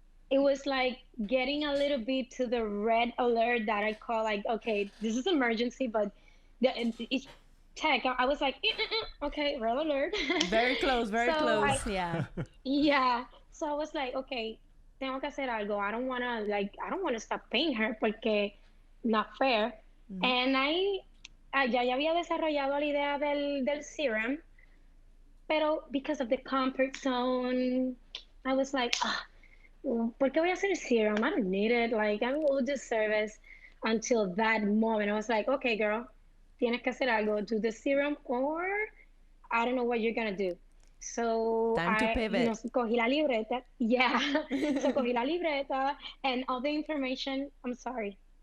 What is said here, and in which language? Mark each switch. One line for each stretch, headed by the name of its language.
English: it was like getting a little bit to the red alert that I call like, okay, this is emergency, but it's tech. I was like, okay, red alert. Very close, very So close. Yeah. yeah. So I was like, okay,
Spanish: tengo que hacer algo.
English: I don't want to stop paying her
Spanish: porque
English: not fair. Mm-hmm.
Spanish: And ya había desarrollado la idea del serum, pero
English: because of the comfort zone, I was like,
Spanish: ¿por qué voy a hacer serum?
English: I don't need it. Like, I will do service until that moment. I was like, okay, girl,
Spanish: tienes que hacer algo.
English: Do the serum or I don't know what you're going to do. So Time to pivot.
Spanish: cogí la libreta.
English: Yeah. So cogí la libreta and all the information. I'm sorry.